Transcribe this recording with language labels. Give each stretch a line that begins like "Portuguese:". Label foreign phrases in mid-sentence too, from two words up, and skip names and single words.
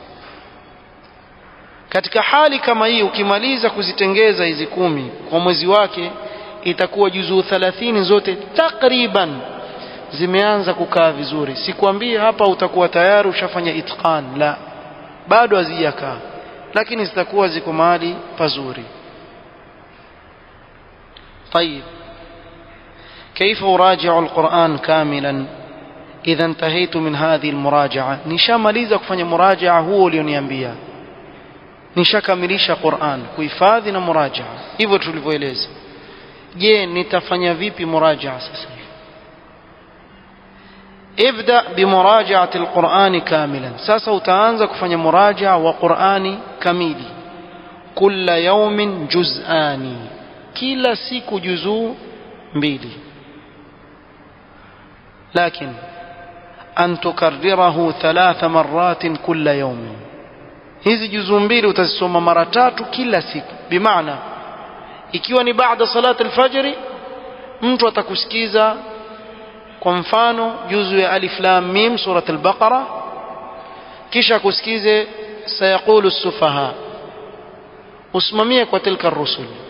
Swahili: Katika hali kama hii, ukimaliza kuzitengeza hizi 10 kwa mwezi wake, itakuwa juzuu 30 zote takriban zimeanza kukaa vizuri. Sikwambie hapa utakuwa tayari ushafanya itqan, la, bado hazijakaa, lakini zitakuwa ziko mahali pazuri.
Arabic: طيب كيف أراجع القرآن كاملا إذا انتهيت من هذه المراجعة؟
Swahili: nishamaliza kufanya murajaa huo ulioniambia, nishakamalisha Qur'an kuhifadhi na murajaa hivyo tulivyoeleza. Je, nitafanya vipi murajaa sasa?
Arabic: ابدأ بمراجعة القرآن كاملا.
Swahili: sasa utaanza kufanya murajaa wa Qur'ani kamili.
Arabic: كل يوم جزءان,
Swahili: kila siku juzuu 2,
Arabic: لكن أن تكرره 3 مرات كل يوم.
Swahili: hizi juzuu 2 utazisoma mara 3 kila siku. Bimaana ikiwa ni baada
Arabic: صلاة الفجر,
Swahili: mtu atakusikiza kwa mfano juzu ya alif lam mim surat al-Baqara, kisha kusikize sayaqulu as-sufaha, usimamie kwa tilka ar-rusul.